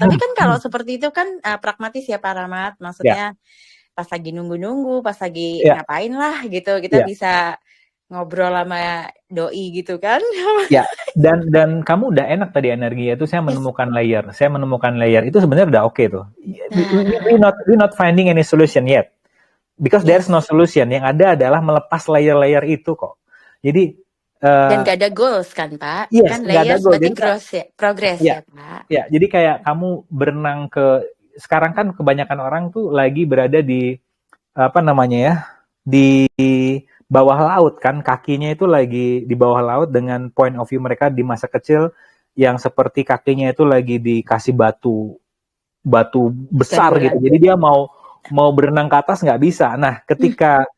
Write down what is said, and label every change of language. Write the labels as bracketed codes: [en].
[id] Tapi kan kalau seperti itu kan pragmatis ya Pak Rahmat. Maksudnya pas lagi nunggu-nunggu, pas lagi ngapain lah gitu, kita bisa ngobrol sama doi gitu kan. Ya, dan kamu udah enak tadi energi itu saya menemukan layer. Saya menemukan layer itu sebenarnya udah oke tuh. [en] We not finding any solution yet. Because there's no solution. [id] Yang ada adalah melepas layer-layer itu kok. Jadi dan gak ada goals kan Pak? Kan layers berarti progress ya Pak? Ya, jadi kayak kamu berenang sekarang kan kebanyakan orang tuh lagi berada di di bawah laut kan, kakinya itu lagi di bawah laut dengan point of view mereka di masa kecil yang seperti kakinya itu lagi dikasih batu besar gitu. Jadi dia mau berenang ke atas nggak bisa. Nah, ketika